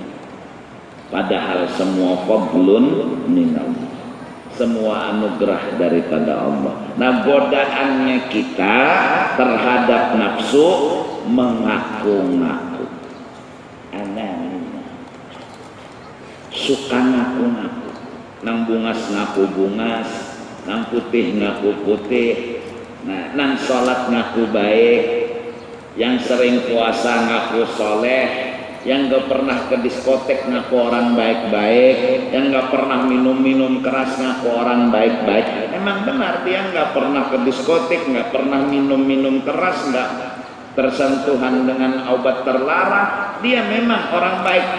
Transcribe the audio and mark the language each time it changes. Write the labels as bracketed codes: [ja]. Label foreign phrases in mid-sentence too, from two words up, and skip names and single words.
[id] Padahal semua [ar] fadlun minallah, [id] semua anugerah daripada Allah. Nah, godaannya kita terhadap nafsu mengaku-ngaku. Aneh, suka ngaku-ngaku. [bjn] Nang bungas ngaku bungas, nang putih ngaku putih. [id] Nah, nang sholat ngaku baik, yang sering puasa ngaku soleh, yang gak pernah ke diskotek ngaku orang baik-baik, yang gak pernah minum-minum keras ngaku orang baik-baik. Emang benar dia gak pernah ke diskotek, gak pernah minum-minum keras, gak tersentuhan dengan obat terlarang, dia memang orang baik.